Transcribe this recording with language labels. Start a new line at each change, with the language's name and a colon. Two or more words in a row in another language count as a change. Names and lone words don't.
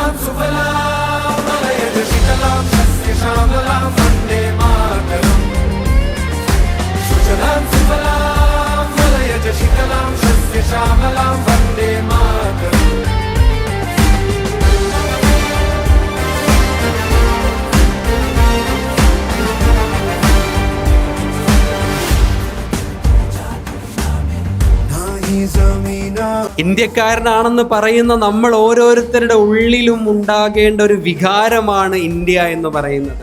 Sanskrit: सुफलां मलयज शीतलां सस्यश्यामलां वन्दे मातरम् सुजलां सुफलां मलयज शीतलां सस्यश्यामलां वन्दे मातरम्
Malayalam: ഇന്ത്യക്കാരനാണെന്ന് പറയുന്ന നമ്മൾ ഓരോരുത്തരുടെ ഉള്ളിലും ഉണ്ടാകേണ്ട ഒരു വികാരമാണ് ഇന്ത്യ എന്ന് പറയുന്നത്.